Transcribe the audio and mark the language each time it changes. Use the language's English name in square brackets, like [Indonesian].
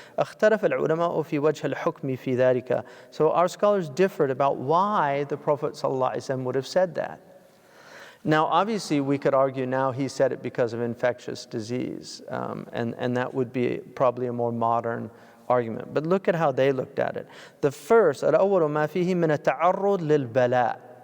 [Arabic] اختلف العلماء في وجه الحكم في ذلك. [English] So our scholars differed about why the Prophet ﷺ would have said that. Now, obviously, we could argue now he said it because of infectious disease, and that would be probably a more modern argument. But look at how they looked at it. The first, [Arabic] الأول ما فيه من التعرض للبلاء.